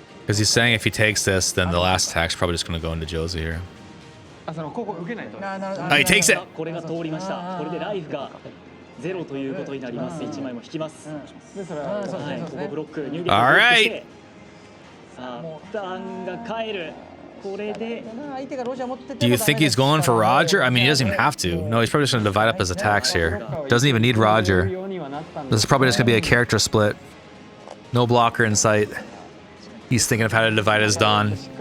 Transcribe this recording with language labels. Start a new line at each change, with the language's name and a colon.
English: Because he's saying if he takes this, then the last attack's probably just going to go into Jozu here.
Japanese: あそのここ受けないと。
English: Oh, he takes it.
Japanese: これが通りました。これでライフがゼロということになります。 1枚も引きます。でそれははい、ここブロック入撃。
English: Alright.
Japanese: さあ、ダンが帰る。これで。
English: Do you think he's going for Roger? I mean, he doesn't even have to. No, he's probably just going to divide up his attacks here. Doesn't even need Roger. This is probably just going to be a character split. No blocker in sight. He's thinking of how to divide his Dawn.